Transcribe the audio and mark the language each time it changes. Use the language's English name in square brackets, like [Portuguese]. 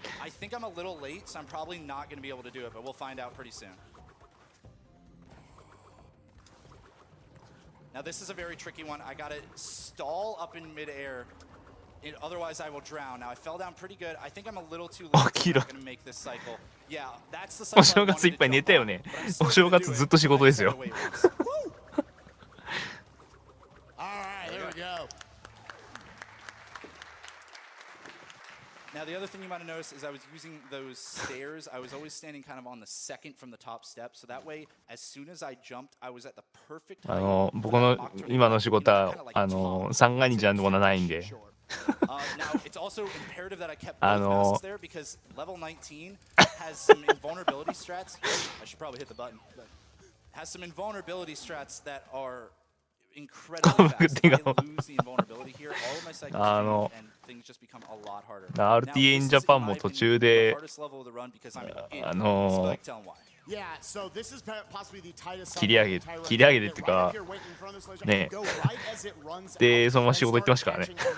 [English] I think I'm a little late, so I'm probably not going to be able to do it, but we'll find out pretty soon. Now this is a very tricky one. I got to stall up in midair. Otherwise, I will drown. Now I fell down pretty good. I think I'm a little too late. I'm not going to make this cycle. Yeah, that's the cycle. [Japanese] お正月いっぱい寝たよね。お正月ずっと仕事ですよ。 [English] All right, there we go. Now, the other thing you might have noticed is I was using those stairs. I was always standing kind of on the second from the top step. So that way, as soon as I jumped, I was at the perfect height. [Japanese] 僕の今の仕事は三が日なんてものはないんで。 [English] Now, it's also imperative that I kept both masks there because level 19 has some invulnerability strats. I should probably hit the button. Has some invulnerability strats that are incredibly fast. I lose the invulnerability here. All of my cycles change and things just become a lot harder. [Japanese] RTA in Japan も途中で [English] Yeah, so this is possibly the tightest [Japanese] 切り上げてっていうかねでそのまま仕事行ってましたからね。